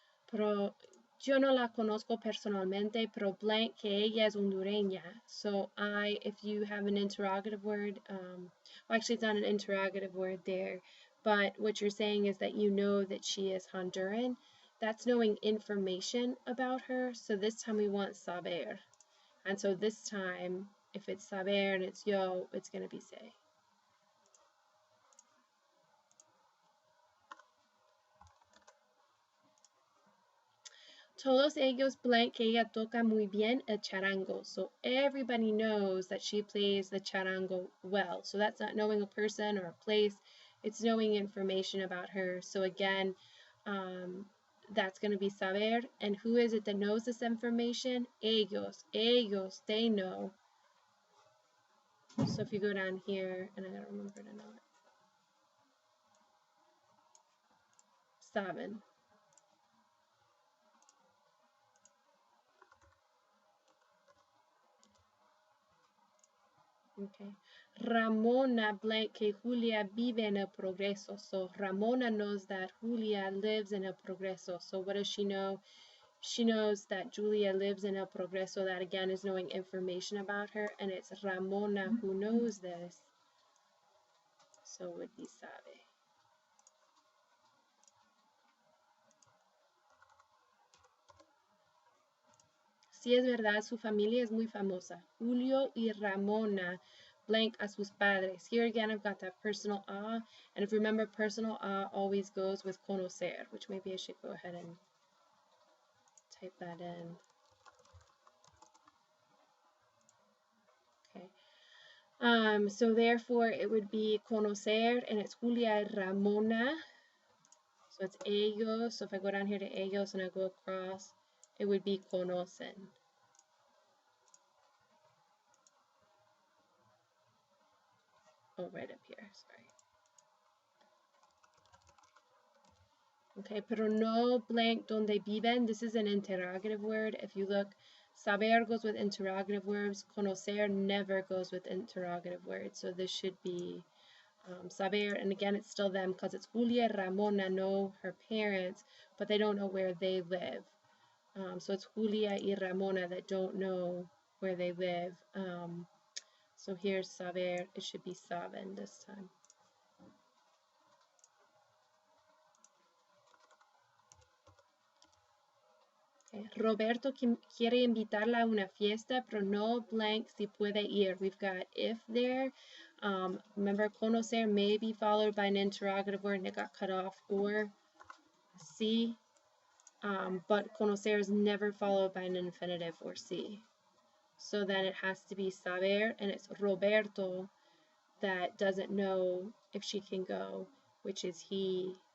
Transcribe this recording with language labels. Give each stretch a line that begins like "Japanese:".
Spanish: Pero yo no la conozco personalmente, pero blank que ella es hondureña.
English: So if you have an interrogative word, well, actually it's not an interrogative word there, but what you're saying is that you know that she is Honduran. That's knowing information about her. So this time we want saber. And so this time If it's saber and it's yo, it's going to be sé.
Spanish: Todos ellos blank que ella toca muy bien el charango.
English: So everybody knows that she plays the charango well. So that's not knowing a person or a place. It's knowing information about her. So again, that's going to be saber. And who is it that knows this information? Ellos. Ellos, they know. So if you go down here, and I gotta remember to know it.
Spanish: Saben.
English: Okay.
Spanish: Ramona blank que Julia vive en el progreso.
English: So Ramona knows that Julia lives in el progreso. So what does she know? She knows that Julia lives in el progreso. That again is knowing information about her. And it's Ramona who knows this. So it would be sabe.
Spanish: Sí es verdad, su familia es muy famosa. Julio y Ramona blank a sus padres.
English: Here again, I've got that personal a. And if you remember, personal a always goes with conocer, which maybe I should go ahead and type that in. Okay. So therefore, it would be conocer, and it's Julia y Ramona. So it's ellos. So if I go down here to ellos and I go across, it would be conocen. Oh, right up here, sorry.
Spanish: Okay, pero no blank donde viven.
English: This is an interrogative word. If you look, saber goes with interrogative words. Conocer never goes with interrogative words. So this should be saber. And again, it's still them because it's Julia Ramona know her parents, but they don't know where they live. So it's Julia y Ramona that don't know where they live. So here's saber. It should be saben this time.
Spanish: Roberto quiere invitarla a una fiesta, pero no blank si puede ir.
English: We've got if there. Remember, conocer may be followed by an interrogative word and it got cut off, or si. But conocer is never followed by an infinitive or si. So then it has to be saber, and it's Roberto that doesn't know if she can go, which is he.